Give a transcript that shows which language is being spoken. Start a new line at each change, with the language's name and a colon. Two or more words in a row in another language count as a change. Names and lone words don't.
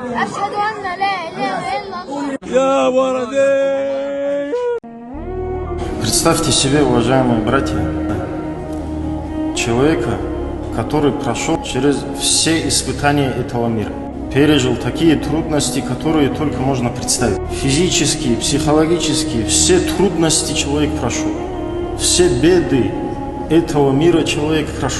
Arabic: أشهد أن لا إله إلا الله. يا ولدي.
Russian: Представьте себе, уважаемые братья, человека, который прошел через все испытания этого мира, пережил такие трудности, которые только можно представить. Физические, психологические, все трудности человек прошел, все беды этого мира человек прошел.